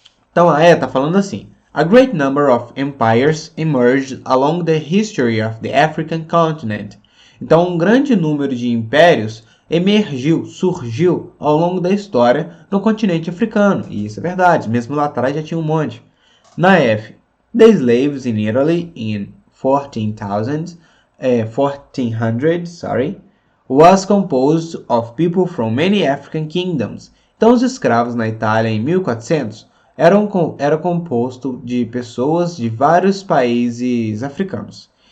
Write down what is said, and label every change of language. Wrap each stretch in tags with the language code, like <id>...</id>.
<pt>Então a E está falando assim:</pt> <en>A great number of empires emerged along the history of the African continent.</en> <pt>Então um grande número de impérios surgiu ao longo da história no continente africano. E isso é verdade, mesmo lá atrás já tinha um monte. Na F,</pt> <en>the slaves in Italy in 1400, was composed of people from many African kingdoms.</en> <pt>Então os escravos na Itália em 1400 era composto de pessoas de vários países africanos.</pt>